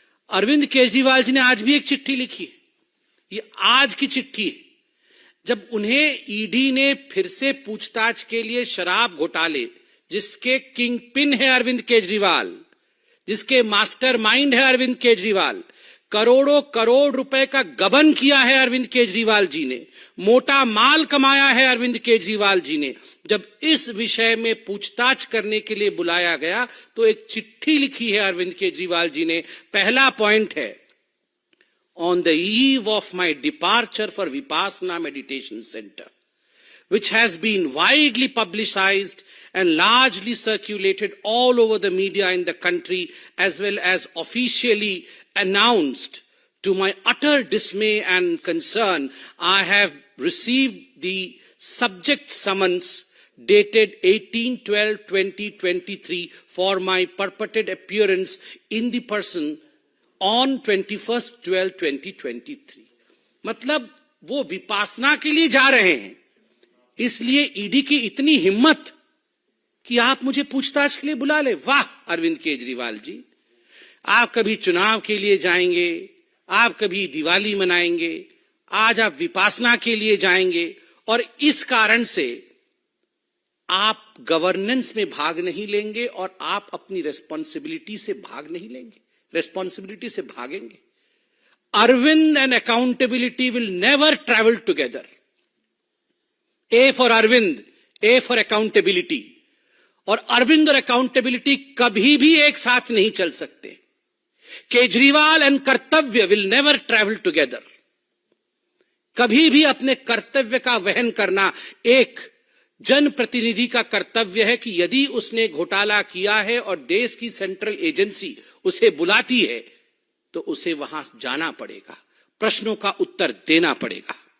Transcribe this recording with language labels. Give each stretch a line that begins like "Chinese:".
Hindi: अरविंद केजरीवाल जी ने आज भी एक चिट्ठी लिखी है, ये आज की चिट्ठी है, जब उन्हें ईडी ने फिर से पूछताछ के लिए शराब घोटाले, जिसके किंग पिन है अरविंद केजरीवाल, जिसके मास्टरमाइंड है अरविंद केजरीवाल, करोड़ों करोड़ रुपए का गबन किया है अरविंद केजरीवाल जी ने, मोटा माल कमाया है अरविंद केजरीवाल जी ने, जब इस विषय में पूछताछ करने के लिए बुलाया गया तो एक चिट्ठी लिखी है अरविंद केजरीवाल जी ने। पहला पॉइंट है,
English: On the eve of my departure for Vipassana meditation centre, which has been widely publicized and largely circulated all over the media in the country as well as officially announced. To my utter dismay and concern, I have received the subject summons dated 18/12/2023 for my purported appearance in the person on 21/12/2023.
Hindi: मतलब वो विपासना के लिए जा रहे हैं, इसलिए ED की इतनी हिम्मत कि आप मुझे पूछताछ के लिए बुला ले। वाह अरविंद केजरीवाल जी, आप कभी चुनाव के लिए जाएंगे, आप कभी दिवाली मनाएंगे, आज आप विपासना के लिए जाएंगे और इस कारण से आप गवर्नेंस में भाग नहीं लेंगे और आप अपनी रेस्पॉन्सिबिलिटी से भाग नहीं लेंगे, रेस्पॉन्सिबिलिटी से भागेंगे।
English: Arvind and accountability will never travel together. A for Arvind, A for accountability.
Hindi: और अरविंद और अकाउंटेबिलिटी कभी भी एक साथ नहीं चल सकते। केजरीवाल
English: And kartavya will never travel together.
Hindi: कभी भी अपने कर्तव्य का वहन करना एक जनप्रतिनिधि का कर्तव्य है कि यदि उसने घोटाला किया है और देश की सेंट्रल एजेंसी उसे बुलाती है तो उसे वहां जाना पड़ेगा, प्रश्नों का उत्तर देना पड़ेगा।